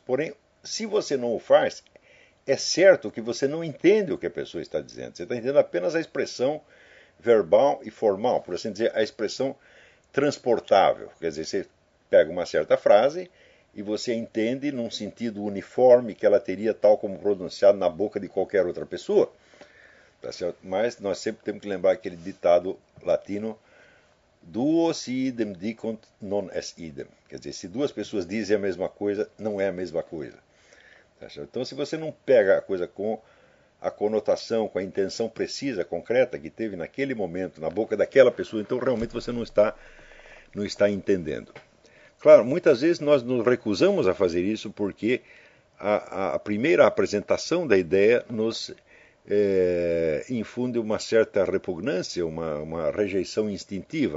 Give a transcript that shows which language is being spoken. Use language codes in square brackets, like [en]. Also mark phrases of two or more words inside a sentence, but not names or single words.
[pt] Porém, se você não o faz, é certo que você não entende o que a pessoa está dizendo, você está entendendo apenas a expressão verbal e formal, por assim dizer, a expressão transportável. Quer dizer, você pega uma certa frase e você entende num sentido uniforme que ela teria tal como pronunciado na boca de qualquer outra pessoa. Tá certo? Mas nós sempre temos que lembrar aquele ditado latino: [la] duo si idem dicunt non est idem. [pt] Quer dizer, se duas pessoas dizem a mesma coisa, não é a mesma coisa. Tá certo? Então, se você não pega a coisa com a conotação, com a intenção precisa, concreta que teve naquele momento, na boca daquela pessoa, então realmente você não está entendendo. Claro, muitas vezes nós nos recusamos a fazer isso porque a primeira apresentação da ideia nos infunde uma certa repugnância, uma rejeição instintiva.